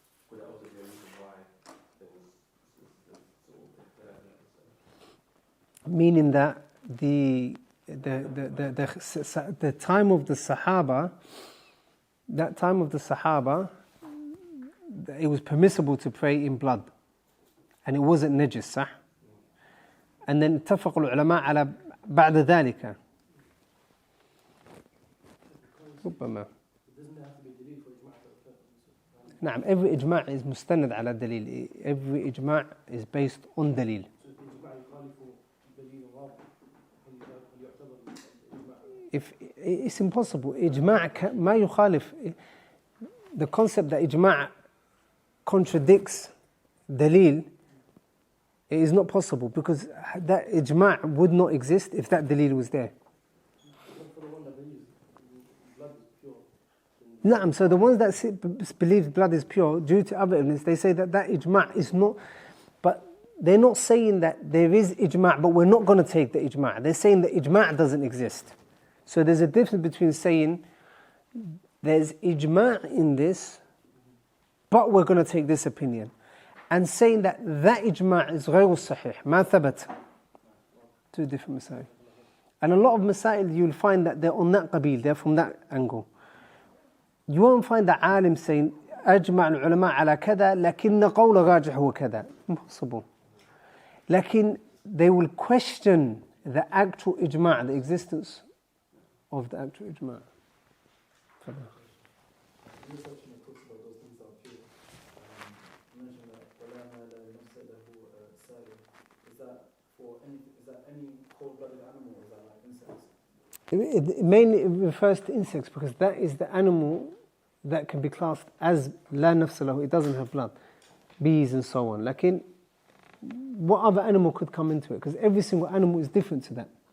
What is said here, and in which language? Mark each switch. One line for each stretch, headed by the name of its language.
English: Could that also be a reason why there was sort of Meaning that the time of the Sahaba, that time of the Sahaba, it was permissible to pray in blood, and it wasn't najis,
Arabic: صح?
English: And then
Arabic: اتفق العلماء على بعد ذلك. ربما.
English: Doesn't there have to be delil for ijma' to occur?
Arabic: نعم,
English: every ijma' is
Arabic: مستند على دليل.
English: Every ijma' is based on دليل. So if the
Arabic: ijma' يخالف دليل واضح, هل يعتبر الإجماع؟
English: If it's impossible, ijma'
Arabic: ما يخالف.
English: The concept that ijma' contradicts dalil, it is not possible, because that ijma' would not exist if that dalil was there. Except for the one that believes blood is pure. Naam, so the ones that believe blood is pure, due to other evidence, they say that ijma' is not, but they're not saying that there is ijma', but we're not going to take the ijma'. They're saying that ijma' doesn't exist. So there's a difference between saying there's ijma' in this, but we're going to take this opinion, and saying that ijma' is
Arabic: غير صحيح, ما ثبت.
English: Two different masail. And a lot of masail you'll find that they're on that qabil, they're from that angle. You won't find the alim saying
Arabic: أجمع العلماء على كذا لكن قول راجح هو كذا.
English: Impossible. Lakin they will question the actual ijma', the existence of the actual ijma'. In this section it talks about those things that are pure. You mentioned that
Arabic: وَلَا مَا لَا يُنَسَّ لَهُ سَائِلٌ.
English: Is that any cold-blooded animal, or is that like insects? It mainly refers to insects, because that is the animal that can be classed as
Arabic: لا نفس له,
English: it doesn't have blood, bees and so on. Lakin, what other animal could come into it? Because every single animal is different to that.